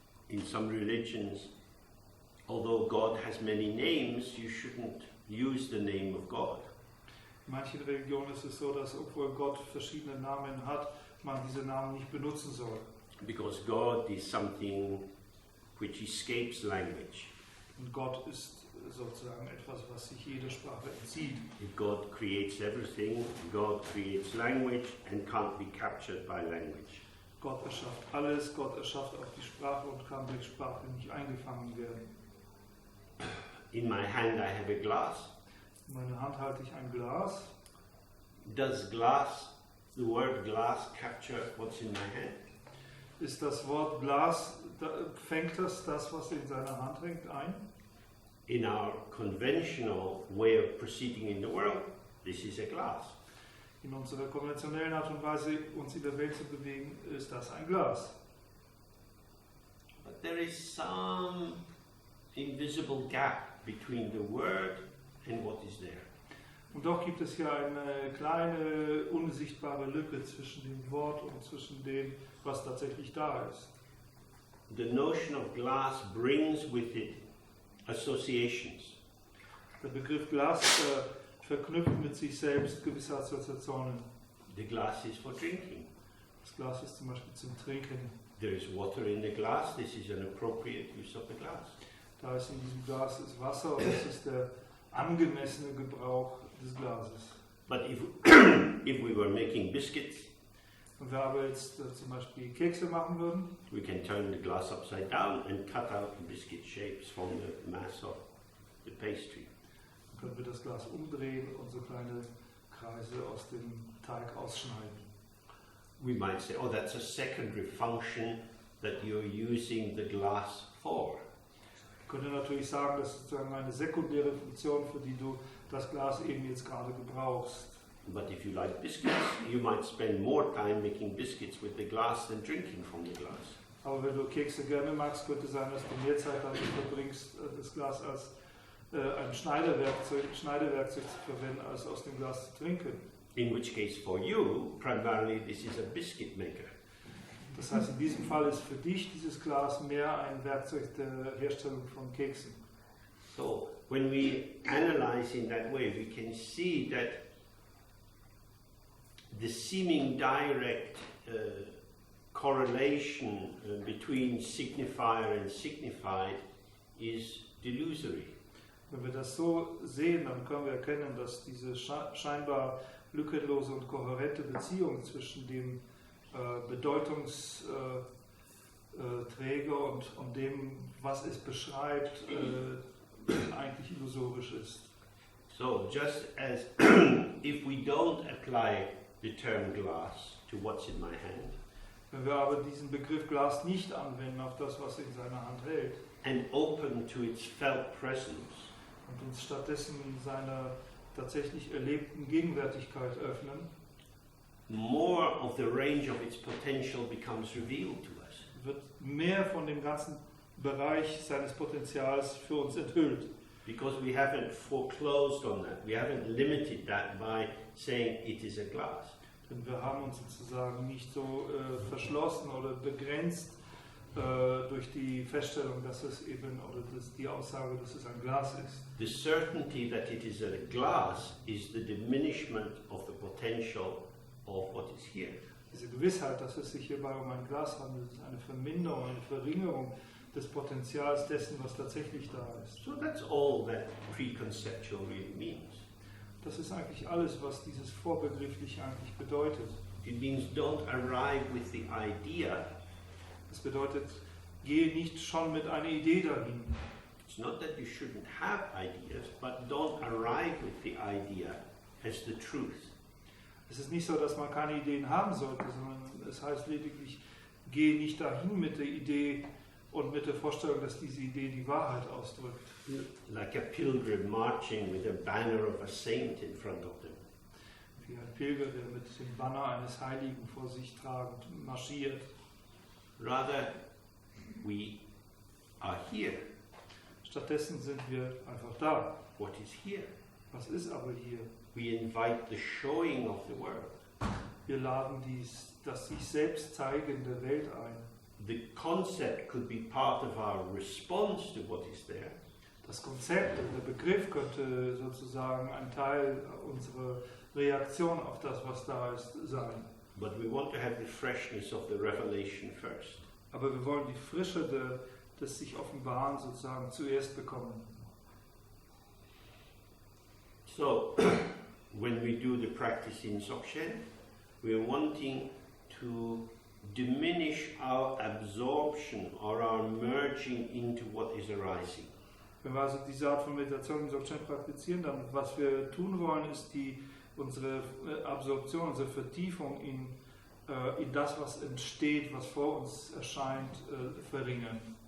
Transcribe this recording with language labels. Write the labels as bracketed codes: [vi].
[en] In some religions, although God has many names, you shouldn't use the name of God. [de] In manchen Religionen ist es so, dass obwohl Gott verschiedene Namen hat, man diese Namen nicht benutzen soll. [en] Because God is something which escapes language. [de] Und Gott ist sozusagen etwas, was sich jeder Sprache entzieht. [en] If God creates everything, God creates language and can't be captured by language. [de] Gott erschafft alles, Gott erschafft auch die Sprache und kann durch Sprache nicht eingefangen werden. [en] In my hand I have a glass. [de] In meiner Hand halte ich ein Glas. [en] Does the word glass capture what's in my hand? [de] Ist das Wort Glas, fängt das, was in seiner Hand hängt, ein? [en] In our conventional way of proceeding in the world, this is a glass. [de] In unserer konventionellen Art und Weise, uns in der Welt zu bewegen, ist das ein Glas. [en] But there is some invisible gap between the word and what is there. [de] Und doch gibt es hier eine kleine, unsichtbare Lücke zwischen dem Wort und zwischen dem, was tatsächlich da ist. [en] The notion of glass brings with it associations. [de] Der Begriff Glas verknüpft mit sich selbst gewisse Assoziationen. [en] The glass is for drinking. [de] Das Glas ist zum Beispiel zum Trinken. [en] There is water in the glass. This is an appropriate use of the glass. [de] Da ist in diesem Glas ist Wasser und das ist der angemessene Gebrauch des Glases. [en] But if we were making biscuits, [de] Und wenn wir jetzt zum Beispiel Kekse machen würden, [en] we can turn the glass upside down and cut out the biscuit shapes from the mass of the pastry. [de] Dann können wir das Glas umdrehen und so kleine Kreise aus dem Teig ausschneiden. [en] We might say, oh, that's a secondary function that you're using the glass for. [de] Ich könnte natürlich sagen, das ist sozusagen eine sekundäre Funktion, für die du das Glas eben jetzt gerade gebrauchst. [en] But if you like biscuits, you might spend more time making biscuits with the glass than drinking from the glass. [de] Aber wenn du Kekse gerne magst, könnte es sein, dass du mehr Zeit damit verbringst, das Glas als ein Schneidewerkzeug zu verwenden, als aus dem Glas zu trinken. [en] In which case, for you, primarily this is a biscuit maker. [de] Das heißt, in diesem Fall ist für dich dieses Glas mehr ein Werkzeug der Herstellung von Keksen. [en] So, when we analyze in that way, we can see that the seeming direct correlation between signifier and signified is delusory. [de] Wenn wir das so sehen, dann können wir erkennen, dass diese scheinbar lückenlose und kohärente Beziehung zwischen dem Bedeutungsträger und dem, was es beschreibt, eigentlich illusorisch ist. [en] So, just as if we don't apply the term glass to what's in my hand, [de] wenn wir aber diesen Begriff Glas nicht anwenden auf das, was er in seiner Hand hält, [en] and open to its felt presence, [de] und uns stattdessen seiner tatsächlich erlebten Gegenwärtigkeit öffnen, [en] more of the range of its potential becomes revealed to us. [de] wird mehr von dem ganzen Bereich seines Potenzials für uns enthüllt. [en] Because we haven't foreclosed on that. We haven't limited that by saying it is a glass. [de] Denn wir haben uns sozusagen nicht so verschlossen oder begrenzt durch die Feststellung, dass es eben, oder die Aussage, dass es ein Glas ist. [en] The certainty that it is a glass is the diminishment of the potential of what is here. [de] Diese Gewissheit, dass es sich hierbei um ein Glas handelt, ist eine Verminderung, eine Verringerung des Potenzials dessen, was tatsächlich da ist. [en] So that's all that preconceptual really means. [de] Das ist eigentlich alles, was dieses Vorbegriffliche eigentlich bedeutet. [en] It means don't arrive with the idea. [de] Das bedeutet, gehe nicht schon mit einer Idee dahin. [en] It's not that you shouldn't have ideas, but don't arrive with the idea as the truth. [de] Es ist nicht so, dass man keine Ideen haben sollte, sondern es heißt lediglich, gehe nicht dahin mit der Idee und mit der Vorstellung, dass diese Idee die Wahrheit ausdrückt. [en] Like a pilgrim marching with a banner of a saint in front of them. [de] Wie ein Pilger, der mit dem Banner eines Heiligen vor sich tragend marschiert. [en] Rather, we are here. [de] Stattdessen sind wir einfach da. [en] What is here? [de] Was ist aber hier? [en] We invite the showing of the world. [de] Wir laden das sich selbst zeigen der Welt ein. [en] The concept could be part of our response to what is there. [de] Das Konzept und der Begriff könnte sozusagen ein Teil unserer Reaktion auf das, was da ist, sein. [en] But we want to have the freshness of the revelation first. [de] Aber wir wollen die Frische des sich Offenbaren sozusagen zuerst bekommen. [en] So, when we do the practice in Dzogchen, we're wanting to diminish our absorption or our merging into what is arising. [de] Wenn wir also diese Art von Meditation im Dzogchen praktizieren, dann was wir tun wollen, ist unsere Absorption, unsere Vertiefung in das, was entsteht, was vor uns erscheint, verringern.